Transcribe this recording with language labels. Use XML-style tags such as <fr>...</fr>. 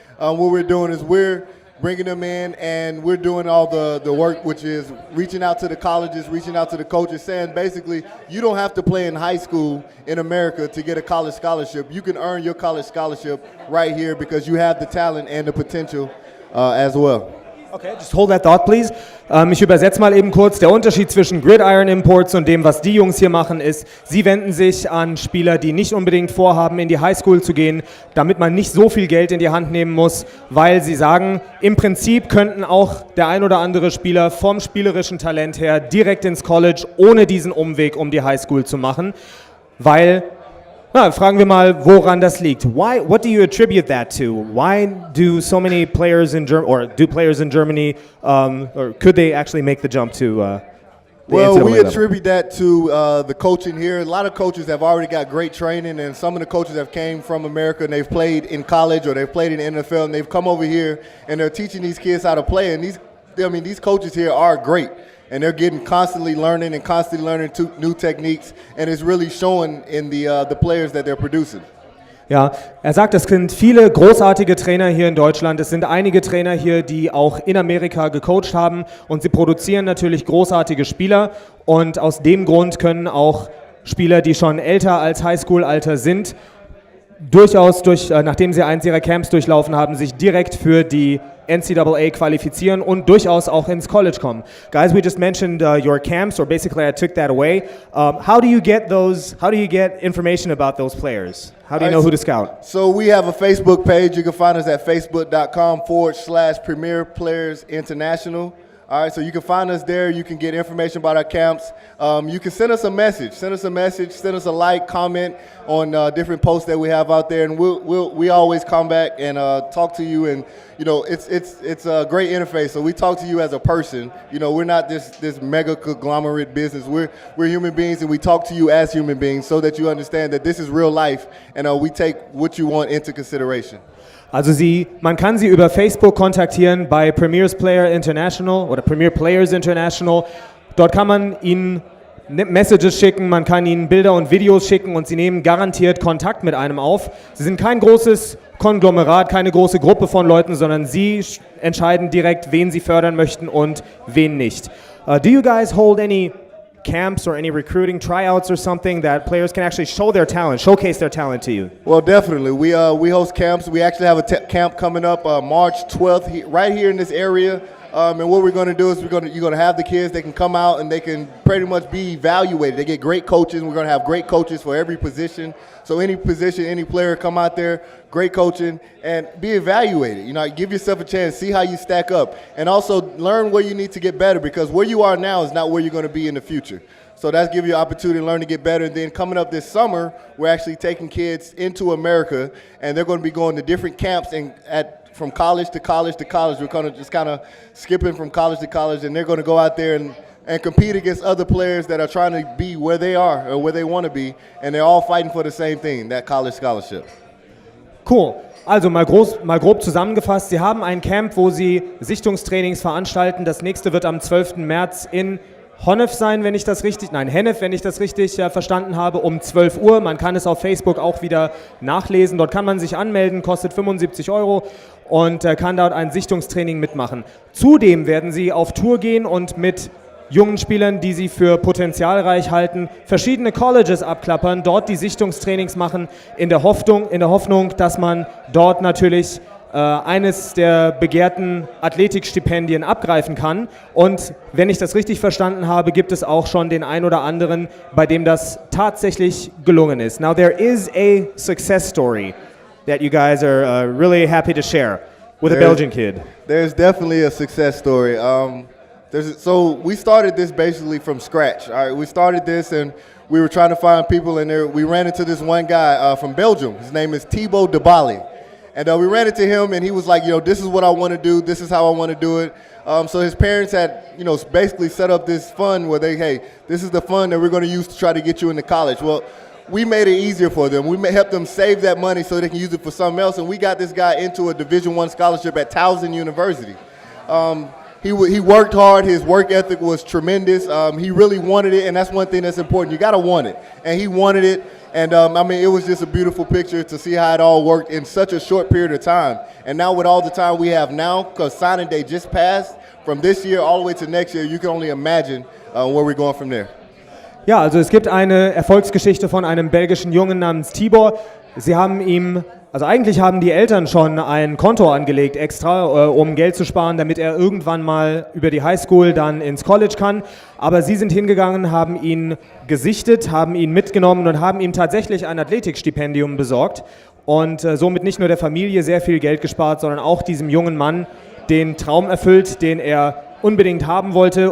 <en>What we're doing is we're bringing them in and we're doing all the work, which is reaching out to the colleges, reaching out to the coaches, saying basically you don't have to play in high school in America to get a college scholarship. You can earn your college scholarship right here because you have the talent and the potential as well. Okay, just hold that thought, please.</en> <de>Ich übersetze mal eben kurz. Der Unterschied zwischen Gridiron Imports und dem, was die Jungs hier machen, ist, sie wenden sich an Spieler, die nicht unbedingt vorhaben, in die Highschool zu gehen, damit man nicht so viel Geld in die Hand nehmen muss, weil sie sagen, im Prinzip könnten auch der ein oder andere Spieler vom spielerischen Talent her direkt ins College, ohne diesen Umweg um die Highschool zu machen, weil... fragen wir mal, woran das liegt.</de> <en>What do you attribute that to? Why do so many players in Germany, or do players in Germany, or could they actually make the jump to the Well, NCAA we level? attribute that to the coaching here. A lot of coaches have already got great training, and some of the coaches have came from America and they've played in college or they've played in the NFL, and they've come over here and they're teaching these kids how to play. And these coaches here are great. And they're getting constantly learning new techniques, and it's really showing in the players that they're producing.</en> <de>Ja, er sagt, es sind viele großartige Trainer hier in Deutschland. Es sind einige Trainer hier, die auch in Amerika gecoacht haben, und sie produzieren natürlich großartige Spieler. Und aus dem Grund können auch Spieler, die schon älter als Highschool-Alter sind, durchaus nachdem sie eins ihrer Camps durchlaufen haben, sich direkt für die NCAA qualifizieren und durchaus auch ins College kommen.</de> <en>Guys, we just mentioned your camps, or basically I took that away. How do you get information about those players? How do you know who to scout? So we have a Facebook page. You can find us at facebook.com/Premier Players International. All right, so you can find us there. You can get information about our camps. You can send us a message. Send us a like, comment on different posts that we have out there, and we always come back and talk to you. And it's a great interface. So we talk to you as a person. We're not this mega conglomerate business. We're human beings, and we talk to you as human beings so that you understand that this is real life, and we take what you want into consideration.</en> <de>Also man kann sie über Facebook kontaktieren bei Premier's Player International oder Premier Players International. Dort kann man ihnen Messages schicken, man kann ihnen Bilder und Videos schicken, und sie nehmen garantiert Kontakt mit einem auf. Sie sind kein großes Konglomerat, keine große Gruppe von Leuten, sondern sie entscheiden direkt, wen sie fördern möchten und wen nicht.</de> <en>Do you guys hold any camps or any recruiting tryouts or something that players can actually showcase their talent to you? Well, definitely. We host camps. We actually have a camp coming up March 12th right here in this area. And what we're going to do is you're going to have the kids. They can come out and they can pretty much be evaluated. They get great coaches. We're going to have great coaches for every position. So any position, any player, come out there, great coaching, and be evaluated. Give yourself a chance, see how you stack up, and also learn where you need to get better, because where you are now is not where you're going to be in the future. So that's give you an opportunity to learn to get better. And then coming up this summer, we're actually taking kids into America, and they're going to be going to different camps from college to college to college. We're kind of skipping from college to college, and they're going to go out there and compete against other players that are trying to be where they are or where they want to be, and they're all fighting for the same thing, that college scholarship. Cool.</en> <de>Also mal grob zusammengefasst, Sie haben ein Camp, wo Sie Sichtungstrainings veranstalten. Das nächste wird am 12. März in Hennef sein, wenn ich das richtig verstanden habe, um 12 Uhr. Man kann es auf Facebook auch wieder nachlesen. Dort kann man sich anmelden, kostet 75 € und kann dort ein Sichtungstraining mitmachen. Zudem werden sie auf Tour gehen und mit jungen Spielern, die sie für potenzialreich halten, verschiedene Colleges abklappern, dort die Sichtungstrainings machen, in der Hoffnung, dass man dort natürlich eines der begehrten Athletikstipendien abgreifen kann. Und wenn ich das richtig verstanden habe, gibt es auch schon den ein oder anderen, bei dem das tatsächlich gelungen ist.</de> <en>Now there is a success story that you guys are really happy to share with a Belgian kid. There's definitely a success story. So we started this basically from scratch. All right, we started this and we were trying to find people in there. We ran into this one guy from Belgium. His name is Thibaut de Bali. And we ran into him, and he was like, this is what I want to do. This is how I want to do it. So his parents had, basically set up this fund where this is the fund that we're going to use to try to get you into college. Well, we made it easier for them. We helped them save that money so they can use it for something else. And we got this guy into a Division I scholarship at Towson University. He worked hard. His work ethic was tremendous. He really wanted it, and that's one thing that's important. You got to want it. And he wanted it. And it was just a beautiful picture to see how it all worked in such a short period of time. And now with all the time we have now, because signing day just passed, from this year all the way to next year, you can only imagine where we're going from there.</en> <de>Ja, also es gibt eine Erfolgsgeschichte von einem belgischen Jungen namens Tibor. Eigentlich haben die Eltern schon ein Konto angelegt extra, um Geld zu sparen, damit er irgendwann mal über die Highschool dann ins College kann. Aber sie sind hingegangen, haben ihn gesichtet, haben ihn mitgenommen und haben ihm tatsächlich ein Athletikstipendium besorgt und somit nicht nur der Familie sehr viel Geld gespart, sondern auch diesem jungen Mann den Traum erfüllt, den er unbedingt haben wollte.</de>